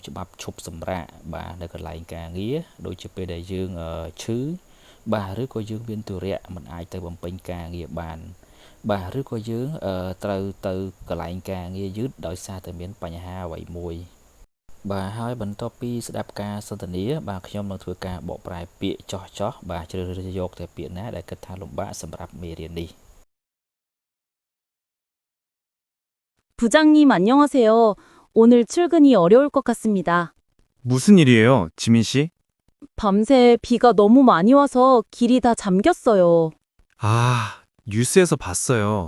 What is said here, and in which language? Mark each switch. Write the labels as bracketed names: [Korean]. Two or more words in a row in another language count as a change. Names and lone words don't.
[Khmer] ច្បាប់ឈប់សម្រាកបាទនៅកន្លែងការងារដូចជាពេលដែលយើងឈឺបាទឬក៏យើងមានទុរៈមិនអាចទៅបំពេញការងារបានបាទឬក៏យើងត្រូវទៅកន្លែងការងារយឺតដោយសារតែមានបញ្ហាអ្វីមួយបាទហើយបន្ទាប់ពីស្ដាប់ការសន្ទនាបាទខ្ញុំនឹងធ្វើការបកប្រែពាក្យចោះបាទជ្រើសរើសយកតែពាក្យណាដែលគិតថាលំបាកសម្រាប់មេរៀននេះ [Korean] 부장님, 안녕하세요. 오늘 출근이 어려울 것 같습니다. 무슨 일이에요, 지민 씨? 밤새 비가 너무 많이 와서 길이 다 잠겼어요. 아, 뉴스에서 봤어요.